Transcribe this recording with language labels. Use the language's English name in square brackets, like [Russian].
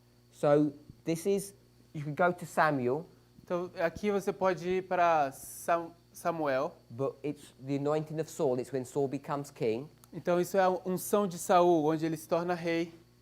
[English] So this is, you can go to Samuel, [Portuguese] Então, aqui você pode ir para Samuel. [English] but it's the anointing of Saul. It's when Saul becomes king. [Portuguese] Então, isso é a unção de Saul, onde ele se torna rei.